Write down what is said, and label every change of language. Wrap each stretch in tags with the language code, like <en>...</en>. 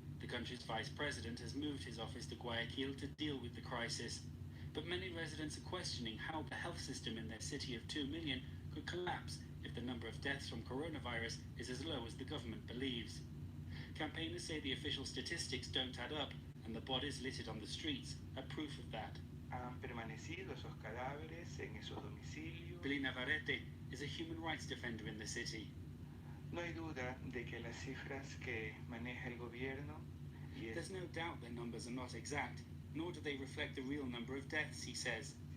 <en>The country's vice president has moved his office to Guayaquil to deal with the crisis. But many residents are questioning how the health system in their city of 2 million could collapse if the number of deaths from coronavirus is as low as the government believes. Campaigners say the official statistics don't add up, and the bodies littered on the streets are proof of that.</en> <es>Han permanecido esos cadáveres en esos domicilios.</es> <en>Billy Navarrete is a human rights defender in the city.</en> <es>No hay duda de que las cifras que maneja el gobierno.</es> <en>There's no doubt their numbers are not exact, nor do they reflect the real number of deaths, he says.</en>